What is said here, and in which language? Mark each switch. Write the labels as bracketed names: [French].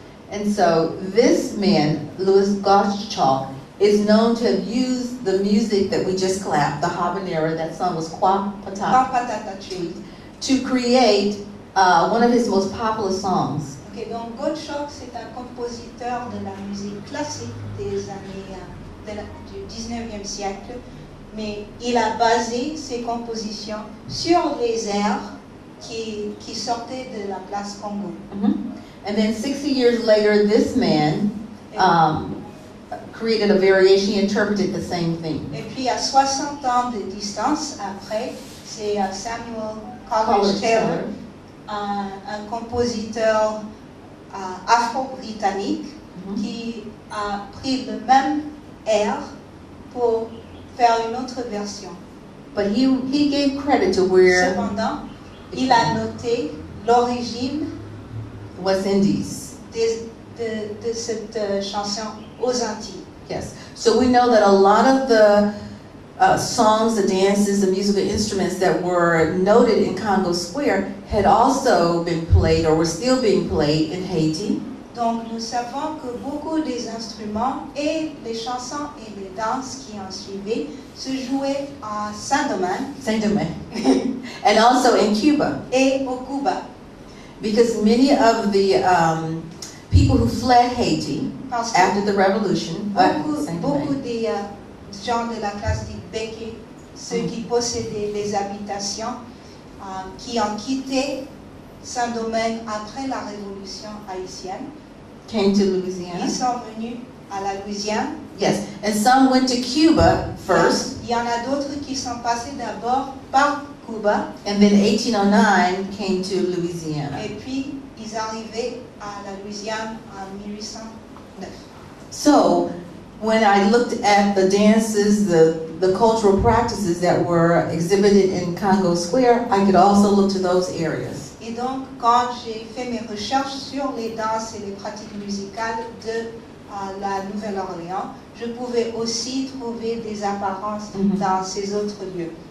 [English] And so this man, Louis Gottschalk, is known to have used the music that we just clapped, the habanera, that song was Kwa Patata, to create one of his most popular songs. [French] Okay, donc Gottschalk, c'est un compositeur de la musique classique des années du 19e siècle, mais il a basé ses compositions sur les airs qui sortaient de la place Congo. [English] And then 60 years later, this man created a variation. He interpreted the same thing. [French] Et puis à 60 ans de distance après, c'est Samuel Coleridge Taylor, un compositeur afro-britannique qui a pris le même air pour faire une autre version. [English] But he gave credit to where [French] Cependant, il a noté l'origine [English] West Indies [French] de cette chanson aux Antilles. [English] Yes. So we know that a lot of the songs, the dances, the musical instruments that were noted in Congo Square had also been played or were still being played in Haiti. [French] Donc nous savons que beaucoup des instruments et les chansons et les danses qui en suivaient se jouaient à [English] Saint-Domingue. And also in Cuba. [French] Et au Cuba. [English] Because many of the people who fled Haiti after the revolution, [French] beaucoup des gens de la classe dite Béké, ceux qui possédaient les habitations, qui ont quitté Saint-Domingue après la révolution haïtienne, [English] came to Louisiana. [French] Ils sont venus à la Louisiane. [English] Yes, and some went to Cuba first. [French] Il y en a d'autres qui sont passés d'abord par Cuba. [English] And then 1809 came to Louisiana. [French] Et puis, ils arrivaient à la Louisiane en 1809. [English] So, when I looked at the dances, the cultural practices that were exhibited in Congo Square, I could also look to those areas. [French] Et donc, quand j'ai fait mes recherches sur les danses et les pratiques musicales de la Nouvelle-Orléans, je pouvais aussi trouver des apparences dans ces autres lieux.